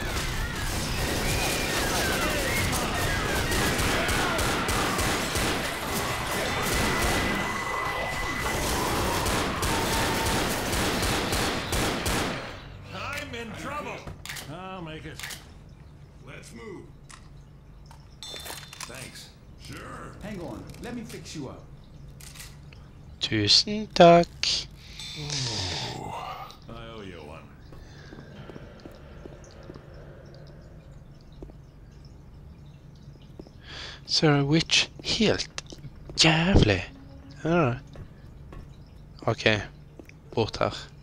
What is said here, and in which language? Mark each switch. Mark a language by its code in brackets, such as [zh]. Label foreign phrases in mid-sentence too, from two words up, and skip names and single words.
[en] I'm in trouble. I'll make it. Let's move. Thanks. Sure. Hang on, let me fix you up. [no] Tusen takk. [en] I owe you one. [no] Så er Witch helt jævlig. Ja. Ok, bort her.